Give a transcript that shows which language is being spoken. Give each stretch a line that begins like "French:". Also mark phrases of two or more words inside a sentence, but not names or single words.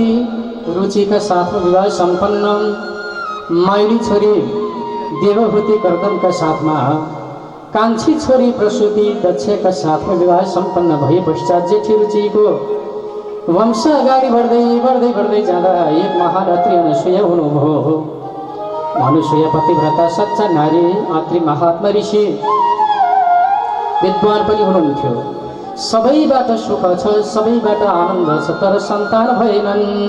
Nepali: रुचि
Hindi: का साथ में
Nepali: विवाह संपन्न माइली छोरी देवभूति कर्दम
Hindi: का साथ में
Nepali: कांक्षी छोरी प्रसूति दक्ष
Hindi: का साथ में
Nepali: विवाह संपन्न भए पश्चात जेठी रुचि को वंश अगाडि बढ्दै बढ्दै बढ्दै जाँदा एक महान अत्रि अनुसुया हुनुभयो। अनुसुया पतिव्रता सच्चा नारी अत्रि महात्मा ऋषि विद्वान पनि हुनुहुन्थ्यो। सबैबाट सुख छ, सबैबाट आनन्द छ, तर सन्तान भएनन्।